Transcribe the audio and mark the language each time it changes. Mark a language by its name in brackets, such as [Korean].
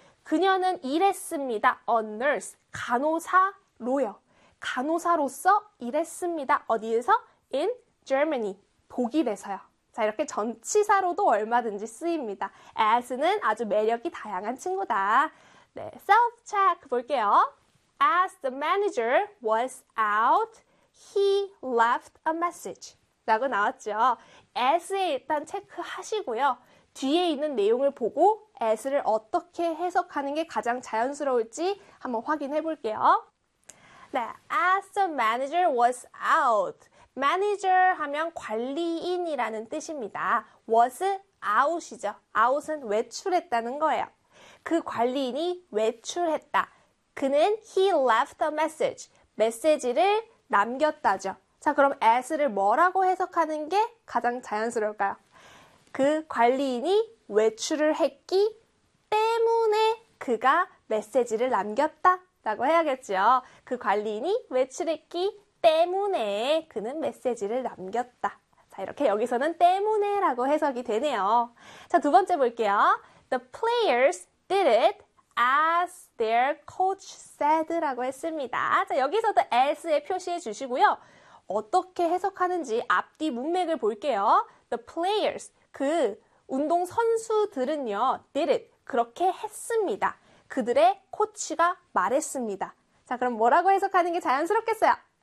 [Korean] 그녀는 일했습니다. [English] A nurse, [Korean] 간호사로요. 간호사로서 일했습니다. 어디에서? [English] In Germany, [Korean] 독일에서요. 자, 이렇게 전치사로도 얼마든지 쓰입니다. As는 아주 매력이 다양한 친구다. 네, self-check 볼게요. [English] As the manager was out, he left a message. [Korean] 라고 나왔죠. As에 일단 체크하시고요. 뒤에 있는 내용을 보고 as를 어떻게 해석하는 게 가장 자연스러울지 한번 확인해 볼게요. 네, [English] as the manager was out. [Korean] manager 하면 관리인이라는 뜻입니다. was out이죠. out은 외출했다는 거예요. 그 관리인이 외출했다. 그는 [English] he left a message. [Korean] 메시지를 남겼다죠. 자, 그럼 as를 뭐라고 해석하는 게 가장 자연스러울까요? 그 관리인이 외출을 했기 때문에 그가 메시지를 남겼다라고 해야겠죠. 그 관리인이 외출했기 때문에 그는 메시지를 남겼다. 자, 이렇게 여기서는 때문에라고 해석이 되네요. 자, 두 번째 볼게요. [English] The players did it as their coach said [Korean] 라고 했습니다. 자, 여기서도 as에 표시해 주시고요. 어떻게 해석하는지 앞뒤 문맥을 볼게요. [English] The players [Korean] 그 운동 선수들은요, [English] did it. [Korean] 그렇게 했습니다. 그들의 코치가 말했습니다. 자, 그럼 뭐라고 해석하는 게 자연스럽겠어요?